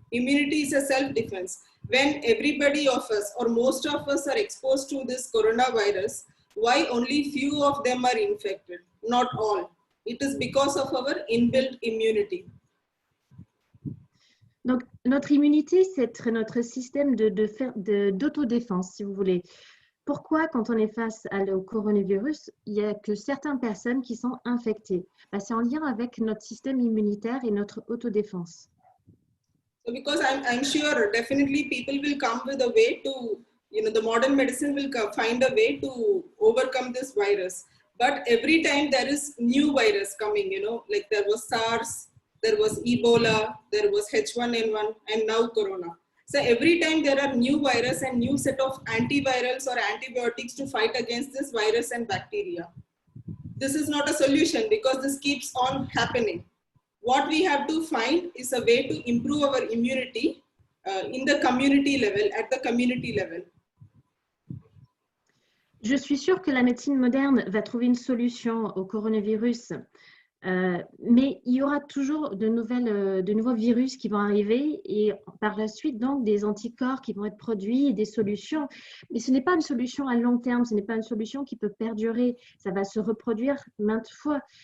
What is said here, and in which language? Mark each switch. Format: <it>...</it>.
<en>Immunity is a self-defense. When everybody of us or most of us are exposed to this coronavirus, why only few of them are infected? Not all. It is because of our inbuilt immunity.</en> <fr>Donc, notre immunité, c'est notre système d'autodéfense, si vous voulez. Pourquoi, quand on est face au coronavirus, il n'y a que certaines personnes qui sont infectées? C'est en lien avec notre système immunitaire et notre autodéfense.</fr> <en>So because I'm sure definitely people will come with a way to, the modern medicine will find a way to overcome this virus. But every time there is new virus coming, like there was SARS, there was Ebola, there was H1N1, and now Corona. So every time there are new virus and new set of antivirals or antibiotics to fight against this virus and bacteria. This is not a solution because this keeps on happening. What we have to find is a way to improve our immunity in the community level, at the community level.</en> <fr>Je suis sûre que la médecine moderne va trouver une solution au coronavirus, mais il y aura toujours de nouveaux virus qui vont arriver et par la suite donc des anticorps qui vont être produits et des solutions. Mais ce n'est pas une solution à long terme, ce n'est pas une solution qui peut perdurer, ça va se reproduire maintes fois.</fr>